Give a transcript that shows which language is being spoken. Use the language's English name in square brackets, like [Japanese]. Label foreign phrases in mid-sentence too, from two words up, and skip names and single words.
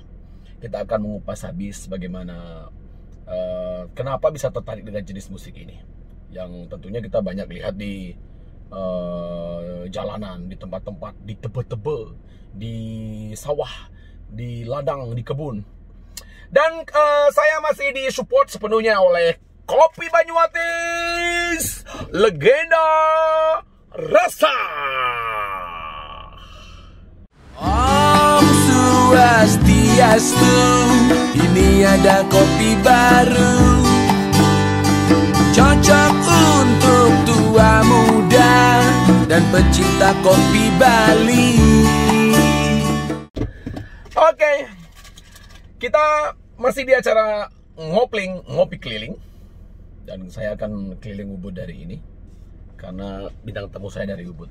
[Indonesian] Kita akan mengupas habis bagaimana kenapa bisa tertarik dengan jenis musik ini, yang tentunya kita banyak lihat di jalanan, di tempat-tempat, di tebe-tebe, di sawah, di ladang, di kebun. Dan saya masih disupport sepenuhnya oleh Kopi Banyumatis, legenda rasa. Om Swastiastu, ini ada kopi baru, cocok untuk tua muda dan pecinta kopi Bali. Oke, kita masih di acara ngopi keliling, dan saya akan keliling Ubud dari ini karena bintang tamu saya dari Ubud.